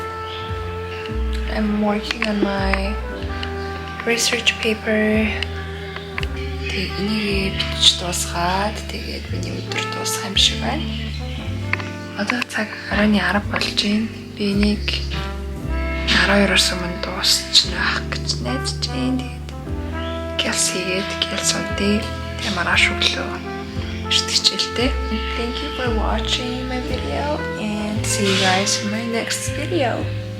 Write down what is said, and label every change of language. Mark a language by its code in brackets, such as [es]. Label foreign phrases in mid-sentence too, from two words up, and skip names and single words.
[en] I'm working on my research paper. [mn] Тэгээд энийг бичиж дуусгаад тэгээд миний өдөр дуусах юм шиг байна. Одоо цаг 10:10 болж байна. Би энийг 12-оос өмнө дуусчихна ах гэж найдаж байна. Тэгээд гялс хийгээд гялс унтъя. Тэгээд маргааш өглөө [en] Thank you for watching my video and see you guys in my next video.